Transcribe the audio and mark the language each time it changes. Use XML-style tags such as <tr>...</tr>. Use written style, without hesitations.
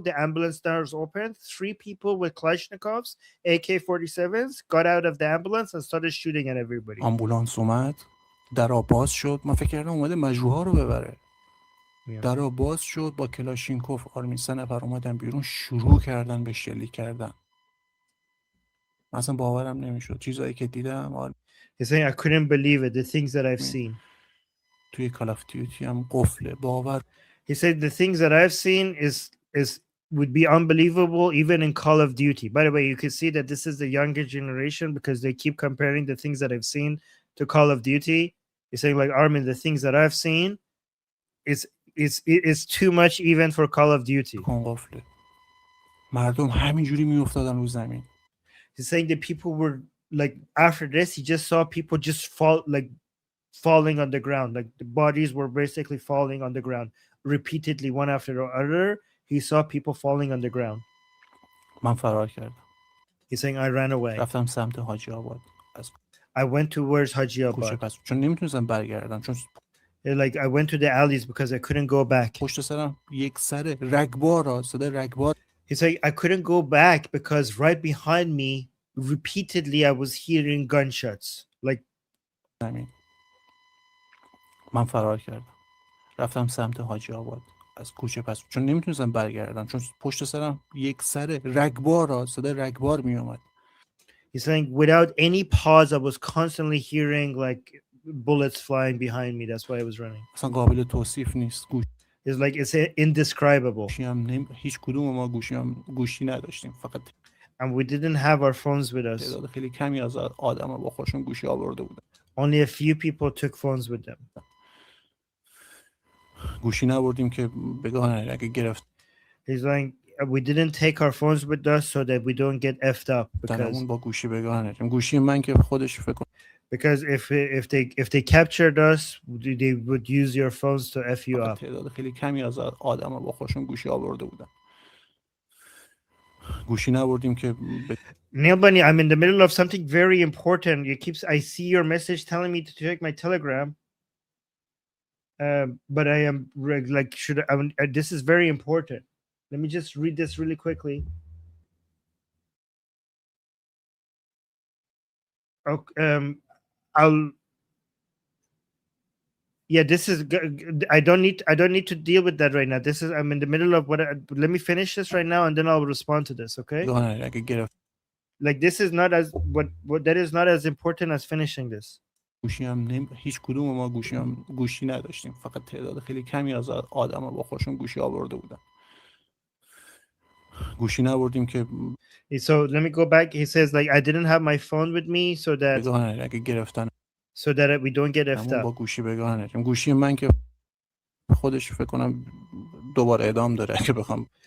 <en>The ambulance doors opened. 3 people with Kalashnikovs, AK-47s, got out of the ambulance and started shooting at everybody.</en> <fa>آمبولانس اومد. در باز شد. من فکر کردم اومده مجروحا رو ببره. در باز شد با کلاشینکوف آرمین 3 نفر اومدن بیرون شروع کردن به شلیک کردن. مثلا باورم نمیشد چیزایی که دیدم.</fa> <en>He's saying I couldn't believe it, the things that I've seen.</en> <fa>توی کال آف دیوتی هم قفله باور.</fa> <en>He said the things that I've seen is would be unbelievable even in Call of Duty. By the way, you can see that this is the younger generation because they keep comparing the things that I've seen to Call of Duty. He's saying like, Armin, the things that I've seen is too much even for Call of Duty.</en> <fa>قفله مردم همینجوری میافتادن رو زمین.</fa> <en>He's saying that people were like, after this he just saw people just falling on the ground, like the bodies were basically falling on the ground repeatedly, one after the other. He saw people falling on the ground.</en> <fa>من فرار کردم.</fa> <en>He's saying I ran away.</en> <fa>رفتم سمت حاجی آباد.</fa> <en>I went towards Haji</en> <fa>کوچه</fa> <en>Abad.</en> <fa>پس چون نمیتونستم برگردم چون</fa> <en>Like I went to the alleys because I couldn't go back.</en> <fa>پشت سرم یک سر رگبار صدای رگبار.</fa> <en>He's like, I couldn't go back because right behind me repeatedly I was hearing gunshots. Like</en> <fa>زمین. من فرار کردم. رفتم سمت حاجی آباد. از کوچه پس چون نمیتونستم برگردم چون پشت سرم یک سر رگبار صدای رگبار میومد.</fa> <en>He's saying without any pause I was constantly hearing like bullets flying behind me. That's why I was running.</en> <fa>اصلا قابل توصیف نیست.</fa> <en>It's like it's indescribable.</en> <fa>هیچ کدوم ما گوشی نداشتیم فقط</fa> <en>And we didn't have our phones with us.</en> <fa>تعداد خیلی کمی از آدما با خودشون گوشی آورده بودن.</fa> <en>Only a few people took phones with them.</en> <fa>گوشی نبردیم که بگن اگه گرفت.</fa> <en>He's like we didn't take our phones with us so that we don't get effed up because</en> <fa>با گوشی بگن گوشی من که خودش فکر کنم</fa> <en>because if they captured us they would use your phones to f you up.</en> <fa>تعداد خیلی کمی از آدما با خودشون گوشی آورده بودن. گوشی نبردیم که</fa> <en>Neil Bunny, I'm in the middle of something very important. I see your message telling me to check my Telegram. But I am like this is very important. Let me just read this really quickly. Okay, this is I don't need to deal with that right now. I'm in the middle of let me finish this right now and then I'll respond to this, okay? Like this is not as what that is not as important as finishing this.</en> <fa>هیچ کدوم ما گوشی نداشتیم فقط تعداد خیلی کمی از آدما با خودشون گوشی آورده بودن. گوشی نبردیم که</fa> <en>So let me go back. He says like I didn't have my phone with me so that</en> <fa>اگه گرفتن</fa> <en>so that we don't get effed up.</en> <fa>با گوشی بگن گوشی من که خودش فکر کنم دوباره ادام داره اگه بخوام.</fa>